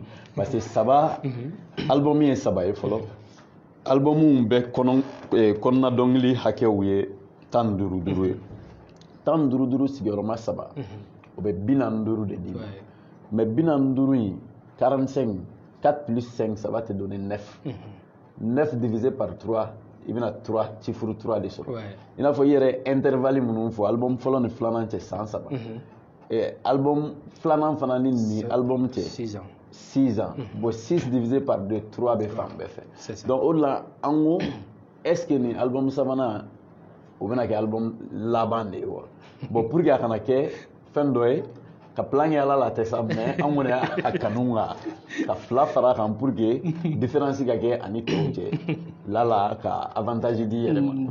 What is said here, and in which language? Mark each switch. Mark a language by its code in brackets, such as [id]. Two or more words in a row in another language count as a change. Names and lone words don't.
[fr] Parce que [bm] saba album ye saba ye fɔlɔ. Album bɛ kɔnɔna dɔnkili hakɛw ye 15 ye. 15 sigiyɔrɔma 3 o bɛ 45 de d'i ma. [fr] Mais 45 in 45 4 plus 5 ça va te donner 9. [bm] 9 [fr] divisé par [bm] 3 il bɛna 3 chiffre 3 de sɔrɔ. I n'a fɔ i yɛrɛ intervalle minnu fɔ album fɔlɔ ni filanan cɛ san 3. Album filanan fana ni album cɛ 6 ans. Bon 6 [fr] divisé par [bm] 2 3 bɛ fan bɛɛ fɛ. Donc o de la an ko [fr] est ce que [bm] ni album sabanan o bɛna kɛ album laban de ye wa? [fr] Bon pour que [bm] a kana kɛ fɛn dɔ ye ka plan kɛ ala la tɛ sa mais an kɔni y'a kanu ka fila fara kan [fr] pour que différence [bm] ka kɛ ani tɔw cɛ lala ka avantage di yɛrɛ ma.